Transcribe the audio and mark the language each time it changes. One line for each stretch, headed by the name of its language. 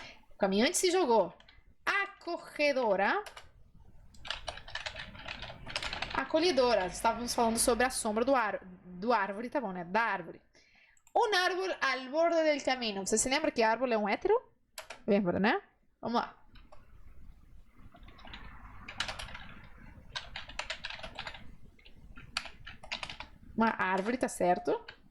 Portuguese: O caminhante se jogou. Acolhedora. Acolhedora. Estávamos falando sobre a sombra do árvore, tá bom, né? Da árvore.
Spanish: Um árbol al borde del camino.
Portuguese: Você se lembra que árvore é um hétero? Lembra, né? Vamos lá. Uma árvore, tá certo?